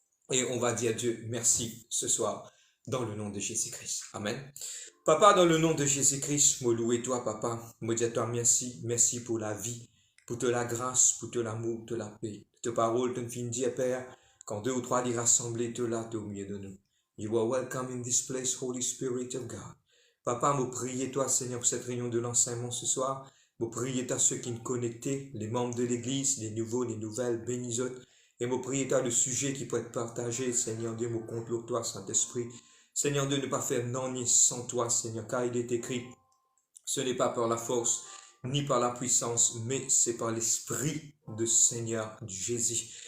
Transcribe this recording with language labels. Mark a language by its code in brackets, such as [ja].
[fr] Et on va dire à Dieu merci ce soir, dans le nom de Jésus-Christ. Amen. Papa, dans le nom de Jésus-Christ, me louer toi, papa. Me dire toi merci. Merci pour la vie, pour te la grâce, pour te l'amour, pour te la paix. Te parole, te fin dire, Père, quand deux ou trois les rassemblés, te là, au milieu de nous. [en] You are welcome in this place, Holy Spirit of God. [fr] Papa, me prier toi, Seigneur, pour cette réunion de l'enseignement ce soir. Me prier toi, ceux qui nous connectés, les membres de l'église, les nouveaux, les nouvelles, bénis autres. Et me prier toi, le sujet qui peut être partagé, Seigneur Dieu, me compte toi, Saint-Esprit. Seigneur Dieu, ne pas faire non ni sans toi, Seigneur, car il est écrit, ce n'est pas par la force, ni par la puissance, mais c'est par l'Esprit de Seigneur Jésus.